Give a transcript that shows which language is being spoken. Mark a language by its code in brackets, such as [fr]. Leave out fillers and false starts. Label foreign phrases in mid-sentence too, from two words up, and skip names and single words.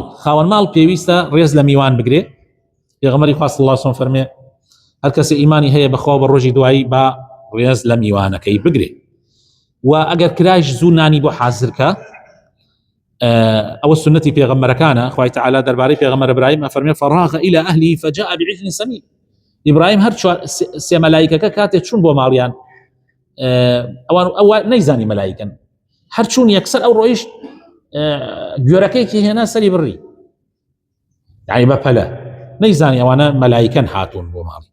[ckb] خاوەن ماڵ پێویستە ڕێز لە میوان بگرێ. پێغەمبەری خوا [ar] صلی الله علیه و سلم [ckb] فەرمێ هەر کەسێ ئیمانی هەیە بەخوا بە ڕۆژی دوایی با ڕێز لە میوانەکەی بگرێ. و ئەگەر کرایش زوو نانی بۆ حازرکە، ئەوە سنەتی پێغەمبەرەکانە. خوای تەعالی دەربارەی پێغەمبەر ئیبراهیم ئەفەرمێ [ar] فراغ إلى أهله فجاء بعجل سمين. [ckb] ئیبراهیم هەر سێ مەلایکەکە کاتێک چوون بۆ ماڵیان، ئەوە نەیزانی مەلایکەن، هەر چوون یەکسەر ئەو ڕۆیشت گوێرەکەیکی هێنا سەری بڕی، یعنی بەپەلە نەیزانی ئەوانە مەلایکەن هاتوون بۆ ماڵی.